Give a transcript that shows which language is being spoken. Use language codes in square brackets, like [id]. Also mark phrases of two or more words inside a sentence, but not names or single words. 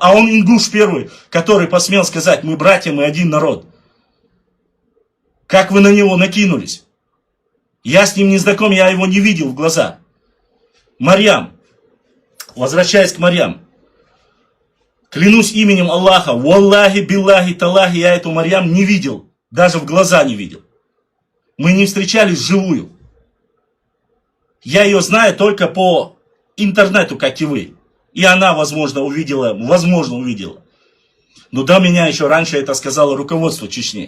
[ru] А он ингуш первый, который посмел сказать, мы братья, мы один народ. Как вы на него накинулись? Я с ним не знаком, я его не видел в глаза. Марьям, возвращаясь к Марьям. Клянусь именем Аллаха, [ar] والله بالله تالله, [ru] я эту Марьям не видел. Даже в глаза не видел. Мы не встречались вживую. Я ее знаю только по интернету, как и вы. И она, возможно, увидела. Но до меня еще раньше это сказало руководство Чечни.